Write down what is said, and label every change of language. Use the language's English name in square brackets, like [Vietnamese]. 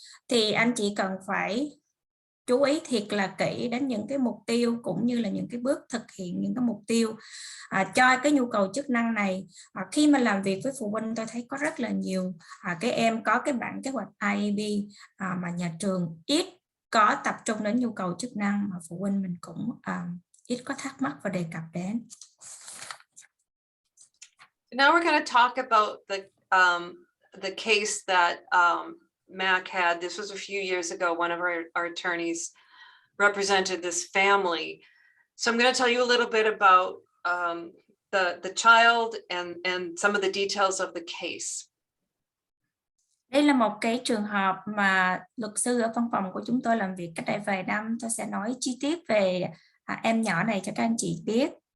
[Vietnamese] Thì anh chị cần phải chú ý thiệt là kỹ đến những cái mục tiêu cũng như là những cái bước thực hiện những cái mục tiêu cho cái nhu cầu chức năng này. Khi mà làm việc với phụ huynh, tôi thấy có rất là nhiều cái em có cái bản kế hoạch IEP mà nhà trường ít có tập trung đến nhu cầu chức năng, mà phụ huynh mình cũng ít có thắc mắc và đề cập đến. [English] Now we're going to talk about the case that Mac had. This was a few years ago. One of our attorneys represented this family. So I'm going to tell you a little bit about the child and some of the details of the case. [Vietnamese] Đây là một cái trường hợp mà luật sư ở văn phòng của chúng tôi làm việc cách đây vài năm. Tôi sẽ nói chi tiết về em nhỏ này cho các anh chị biết.